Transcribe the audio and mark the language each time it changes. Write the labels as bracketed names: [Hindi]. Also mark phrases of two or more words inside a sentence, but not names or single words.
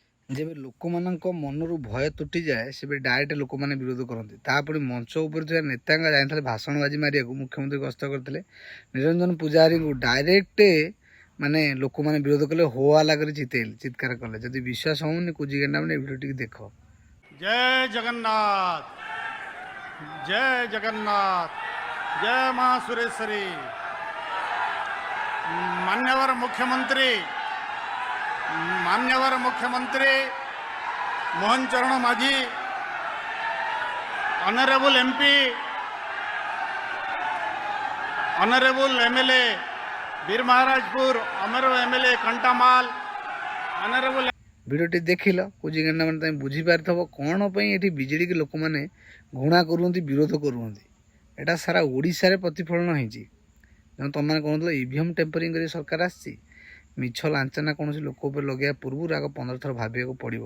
[Odia] ଯେବେ ଲୋକମାନଙ୍କ ମନରୁ ଭୟ ତୁଟିଯାଏ ସେବେ ଡାଇରେକ୍ଟ ଲୋକମାନେ ବିରୋଧ କରନ୍ତି। ତାପରେ ମଞ୍ଚ ଉପରେ ଥିବା ନେତାଙ୍କ ଯାଇଥିଲେ ଭାଷଣବାଜି ମାରିବାକୁ ମୁଖ୍ୟମନ୍ତ୍ରୀ ଗସ୍ତ କରିଥିଲେ। ନିରଞ୍ଜନ ପୂଜାରୀଙ୍କୁ ଡାଇରେକ୍ଟ ମାନେ ଲୋକମାନେ ବିରୋଧ କଲେ, ହୋ ହାଲ୍ଲା କରି ଚିତ୍କାର କଲେ। ଯଦି ବିଶ୍ୱାସ ହଉନି କୁଜିଗେଣ୍ଡା ମାନେ ଭିଡ଼ିଓ ଟିକେ ଦେଖ। [Hindi] जय जगन्नाथ, जय जगन्नाथ, जय मां सुरेश्वरी। मान्यवर मुख्यमंत्री [English] मोहन चरण माझी, Honorable MP, Honorable MLA Veer Maharajpur, Honorable MLA Kantamal, Honorable [Odia] ভিডিওটি ଦେଖିଲ କୁଜିଗେଣ୍ଡା ମାନେ ତମେ ବୁଝିପାରିଥିବ କ'ଣ ପାଇଁ ଏଠି ବିଜେଡ଼ିକି ଲୋକମାନେ ଘୃଣା କରୁଛନ୍ତି, ବିରୋଧ କରୁଛନ୍ତି। ଏଇଟା ସାରା ଓଡ଼ିଶାରେ ପ୍ରତିଫଳନ ହେଇଛି। ତେଣୁ ତୁମମାନେ କହୁଥିଲ [English] EVM tampering [Odia] କରି ସରକାର ଆସିଛି। ମିଛ ଲାଞ୍ଚନା କୌଣସି ଲୋକ ଉପରେ ଲଗାଇବା ପୂର୍ବରୁ ଆଗ 15 ଥର ଭାବିବାକୁ ପଡ଼ିବ।